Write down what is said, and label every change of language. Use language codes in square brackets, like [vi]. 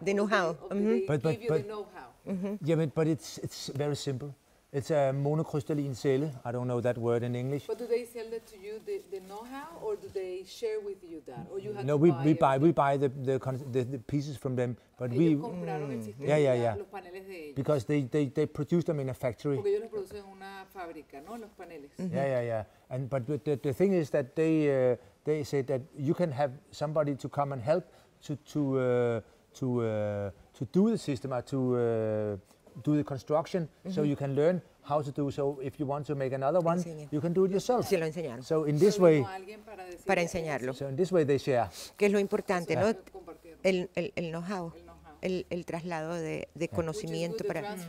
[en] the know-how. But give you the know-how. Yeah, but it's very simple. It's a monocrystalline cell. I don't know that word in English. But do they sell that to you, the know-how, or do they share with you that, or you have no, to we buy the pieces from them, but [es] ellos compraron el sistema, los paneles de ellos. [en] Because they produce them in a factory. [es] Porque ellos los producen en una fábrica, ¿no? Los paneles. [en] Yeah. And but the thing is that they say that you can have somebody to come and help to do the system or to do the construction, so you can learn how to do. So if you want to make another one, you can do it yourself. [es] Se lo enseñaron. [en] So in this way, [es] para enseñarlo. [en] So in this way they share. [es] Que es lo importante, ¿no? El know-how. El traslado de conocimiento para...